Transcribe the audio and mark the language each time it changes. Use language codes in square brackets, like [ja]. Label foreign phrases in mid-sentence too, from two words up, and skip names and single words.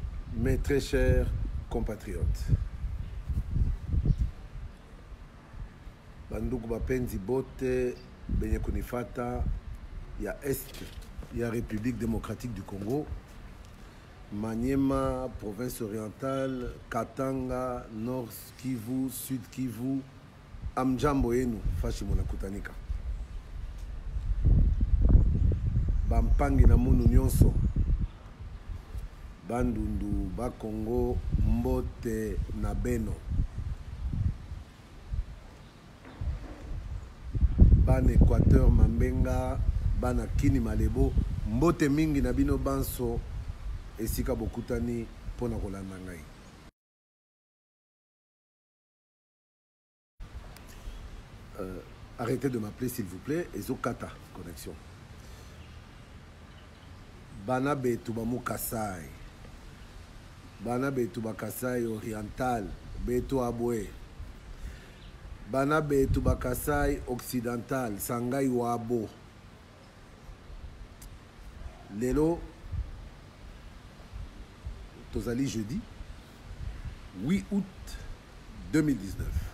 [fr] Mes très chers compatriotes, [sw] banduku bapenzi bote benye kunifata ya Est ya République démocratique du Congo, Maniema, province orientale, Katanga, Nord Kivu, Sud Kivu, amjambo yenu fashi munakutanika. [kg] Bampangi na munu nyonso, bandundu ba Congo, mbote na beno, [ln] ban Équateur Mambenga, bana Kini Malebo, mbote mingi na bino banso esika bokutani pona kolanda ngai. [fr] Arrêtez de m'appeler s'il vous plaît, [ln] ezokata connexion. [lu] Bana betu ba Kasai, bana betu ba Kasai oriental, betu abwe, bana betu ba Kasai occidental, Sangai Wabo. [ln] Lelo tozali jeudi 8 août 2019.